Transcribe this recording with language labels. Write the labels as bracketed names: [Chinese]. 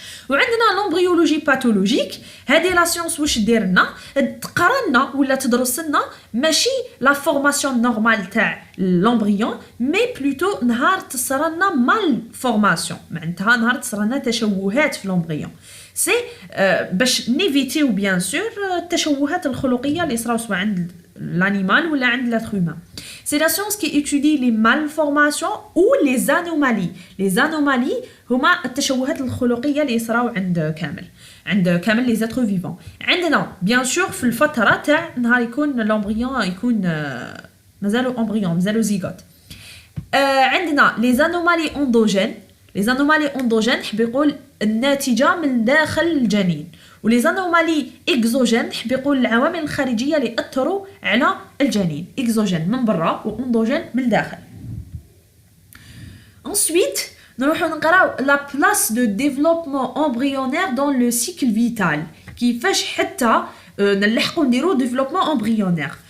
[Arabic] وعندنا لومبريولوجي باثولوجيك، هذه لا سيونس واش دير لنا تقرا لنا ولا تدرس لنا ماشي لا فورماسيون نورمال تاع لومبريون مي بلوتو نهار تصرى لنا مال فورماسيون، معناتها نهار تصرى لنا تشوهات في لومبريون سي باش نيفيتيو بيان سور التشوهات الخلقيه اللي صراو سواء عند [French] l'animal ou l'être humain. C'est la science qui étudie les malformations ou les anomalies. [Arabic] Les anomalies هما التشوهات الخلقيه اللي يصراو عند كامل les êtres vivants. عندنا bien sûr في الفتره تاع نهار يكون l'embryon يكون مازالو embryon مازالو زيغوت. عندنا les anomalies endogènes. les anomalies endogènes حب يقول الناتجه من داخل الجنين. ولي زانومالي اكزوجين حب يقول العوامل الخارجيه اللي اثروا على الجنين. اكزوجين من برا واندوجين من الداخل. ensuite نروحو نقراو لا بلاس دو ديفلوبمون امبريونير دون لو سيكل فيتال، كيفاش حتى نلحقو نديرو ديفلوبمون امبريونير.